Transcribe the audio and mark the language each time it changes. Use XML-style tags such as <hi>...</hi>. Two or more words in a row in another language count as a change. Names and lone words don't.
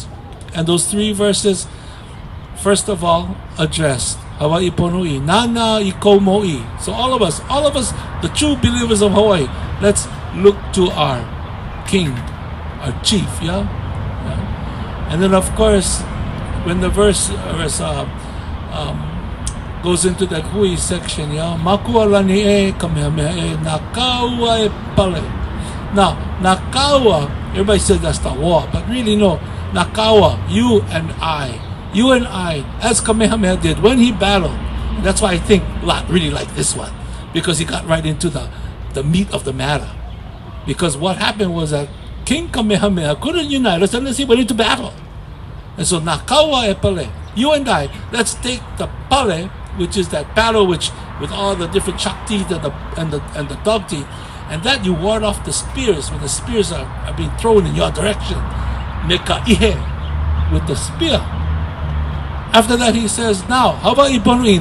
<en>And those 3 verses, first of all, address Hawaii Pono'i,</en> <haw>Nana Iko Mo'i.</haw> <en>So all of us, the true believers of Hawaii, let's look to our king, our chief, yeah? And then, of course, when the verse goes into that hui section, yeah?</en> <haw>Makua lani e Kamehameha e nakaua e pale.</haw> <en>Now, nakaua, everybody says that's the war, but really no. Nakaua, you and I, as Kamehameha did when he battled. And that's why I think a lot really like this one, because he got right into the meat of the matter. Because what happened was that King Kamehameha couldn't unite us unless he went into battle. And so</en> <haw>nakaua e pale,</haw> <en>you and I, let's take the pale, which is that battle which with all the different shakti and the dog teeth, and that you ward off the spears when the spears are being thrown in your direction.</en> <haw>Meka ihe,</haw> <en>with the spear. After that he says, now, how about Iponui?</en>